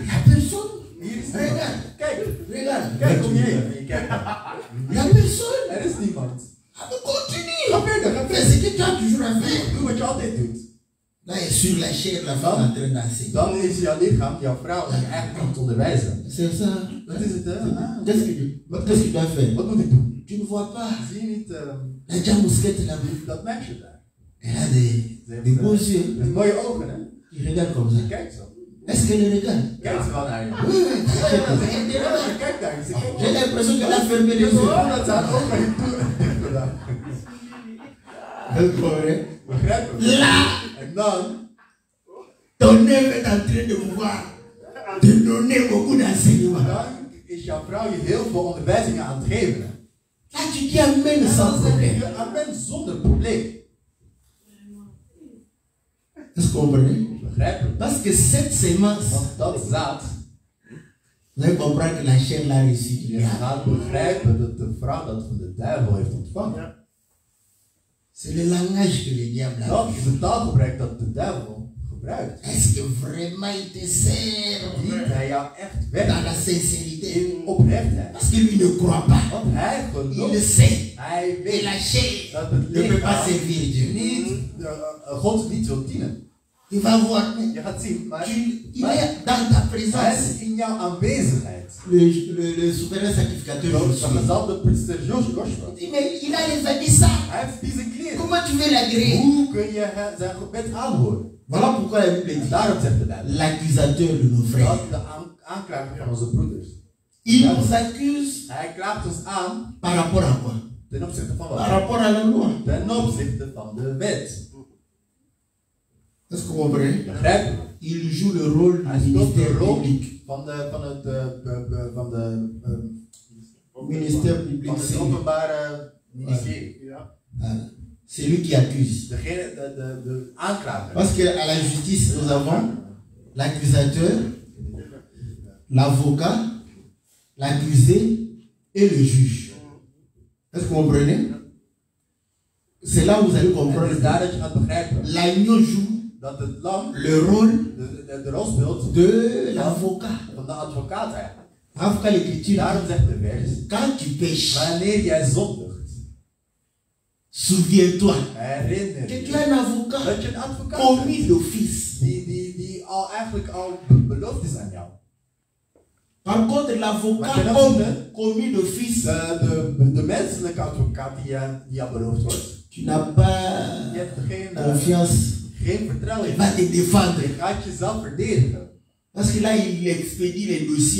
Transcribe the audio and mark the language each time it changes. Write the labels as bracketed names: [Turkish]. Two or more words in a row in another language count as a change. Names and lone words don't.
[French] Il n'y a personne. [Dutch] Hier is [French] Regarde. [Dutch] niemand. Kijk, [French] Regarde. [Dutch] kijk om je heen. En je kijkt. [French] Il n'y a personne. [Dutch] Er is niemand. [French] Ah, mais continue. [Dutch] Ga verder, ga [French] Fais [Dutch] verder. [French] ce que tu as toujours à faire. [Dutch] Doe wat je altijd doet. [French] Là, sur la chair, la femme est en train d'enseigner. [Dutch] Dan is jouw lichaam, jouw vrouw, die je eigenlijk aan het onderwijzen. [French] C'est ça. [Dutch] Dat is het, hè? Ah. [French] Qu'est-ce que tu dois faire? [Dutch] Wat moet ik doen? [French] Tu ne vois pas [Dutch] Zie je niet [French] la jamousquette là-bas? [Dutch] dat meisje daar? [French] Elle a des beaux yeux. [Dutch] Met mooie ogen, hè? [French] Tu regardes comme ça. [Dutch] Kijk zo. [French] Est-ce qu'elle regarde? [Dutch] Kijk ze wel naar je. [French] Oui, oui. [Dutch] Ja, kijk daar. Ze kijkt. [French] J'ai l'impression qu'elle a fermé les yeux. [Dutch] Dat ze haar ogen heeft dicht gedaan. [French] Vous comprenez? [Dutch] Begrijpen we? [French] Là, [Dutch] En dan, [French] ton œuvre est en train de pouvoir te donner beaucoup d'enseignements. [Dutch] dan is jouw vrouw je heel veel onderwijzingen aan het geven. [French] Là, tu dis Amen [Dutch] En [French] sans [Dutch] dan zeg [French] problème. [Dutch] je amen zonder probleem. [French] Est-ce que vous comprenez? [Dutch] Begrijpen we? [French] Parce que cette semence, [Dutch] Want dat zaad, [French] vous allez comprendre que la chair l'a reçu. [Dutch] je gaat begrijpen dat de vrouw dat van de duivel heeft ontvangen. [French] C'est le langage que le diable a. [Dutch] Dat is het taalgebruik dat de duivel gebruikt. [French] Est-ce que vraiment il te sert [Dutch] Dient hij jou echt [French] dans [Dutch] weg [French] la sincérité? [Dutch] in oprechtheid. [French] Parce que lui ne croit pas. [Dutch] Want hij [French] Il [Dutch] gelooft, [French] sait [Dutch] hij [French] que [Dutch] weet [French] la chair [Dutch] dat het [French] ne peut pas [Dutch] lichaam [French] servir Dieu. [Dutch] niet, God niet wil dienen. [French] Tu vas voir, [Dutch] Je gaat zien, maar [French] il est dans ta [Dutch] hij [French] présence. [Dutch] is in jouw aanwezigheid. [French] Le souverain sacrificateur [Dutch] De [French] Joshua. [Dutch] gezalde priester Joshua. [French] Il dit, mais il a les habits sales. [Dutch] Hij heeft deze kleren. [French] Comment tu veux l'agréer? [Dutch] Hoe kun je zijn gebed aanhoren? [French] Voilà pourquoi la Bible [Dutch] En [French] dit [Dutch] daarom zegt de Bijbel [French] l'accusateur de nos frères. [Dutch] dat de aanklager van onze broeders. [French] Il nous accuse [Dutch] Hij klaagt ons aan [French] par rapport à quoi? [Dutch] ten opzichte van [French] Par [Dutch] wat? [French] rapport à la loi. [Dutch] Ten opzichte van de wet. [French] Est-ce que vous comprenez? [Dutch] Begrijpen we? [French] Il joue le rôle [Dutch] Hij [French] du [Dutch] speelt de [French] ministère [Dutch] rol [French] public. [Dutch] van het [French] Ministère public, c'est [Dutch] openbare ministerie. [French] c'est lui qui accuse. [Dutch] Degene, de aanklager. [French] Parce qu'à la justice, nous avons l'accusateur, l'avocat, l'accusé et le juge. Est-ce que vous comprenez? c'est là où vous allez [Dutch] En het [French] comprendre [Dutch] is daar dat je gaat begrijpen [French] que l'agneau joue [Dutch] dat het lam [French] le rôle [Dutch] de rol speelt [French] de l'avocat. [Dutch] van de advocaat eigenlijk. [French] Avocat, l'écriture, [Dutch] Daarom zegt de vers, [French] quand tu pêches, [Dutch] wanneer jij zondigt, [French] souviens-toi [Dutch] herinner [French] que tu [Dutch] je [French] as un avocat [Dutch] dat je een advocaat [French] commis [Dutch] hebt [French] d'office. [Dutch] die al eigenlijk al beloofd is aan jou. [French] Par contre, l'avocat [Dutch] Maar ten [French] homme [Dutch] opzichte- [French] commis d'office, [Dutch] De menselijke advocaat die al beloofd wordt, [French] tu n'as pas [Dutch] je hebt [French] confiance. [Dutch] geen vertrouwen [French] Il [Dutch] in. [French] va te défendre. [Dutch] Je gaat jezelf verdedigen. [French] Parce que là, il expédie les dossiers.